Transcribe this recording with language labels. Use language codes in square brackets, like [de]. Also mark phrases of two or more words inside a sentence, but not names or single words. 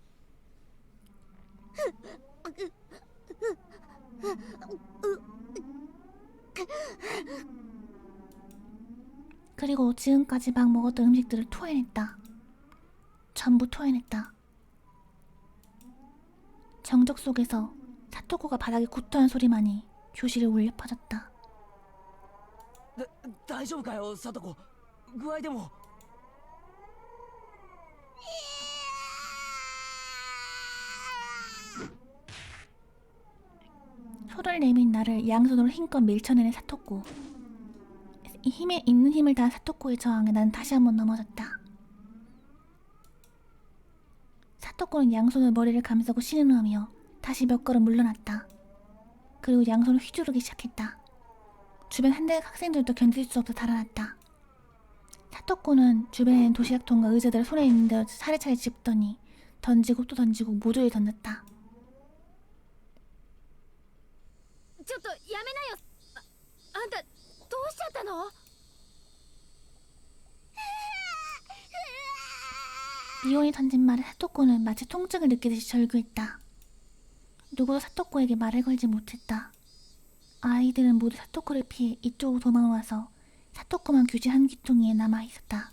[ko] 그리고 지금까지 막 먹었던 음식들을 토해냈다. 전부 토해냈다. 정적 속에서 사토코가 바닥에 구토한 소리만이 교실에 울려 퍼졌다. [ja] 大丈夫かよサトコ。具合でも。 [ko] 소를 내민 나를 양손으로 힘껏 밀쳐내는 사토코. 있는 힘을 다한 사토코의 저항에 난 다시 한번 넘어졌다. 사토코는 양손으로 머리를 감싸고 신음하며 다시 몇 걸음 물러났다. 그리고 양손을 휘두르기 시작했다. 주변 한대 학생들도 견딜 수 없어 달아났다. 사토코 사토코는 주변에 있는 도시락통과 의자들을 손에 있는 대로 차례차례 집더니 던지고 또 던지고 모조리 던졌다. [ja] ちょっとやめなよ。あんたどうしちゃったの？ [ko] 미혼이 던진 말에 사토코는 마치 통증을 느끼듯이 절규했다. 누구도 사토코에게 말을 걸지 못했다. 아이들은 모두 사토코를 피해 이쪽으로 도망와서 사토코만 규지 한 귀퉁이에 남아있었다.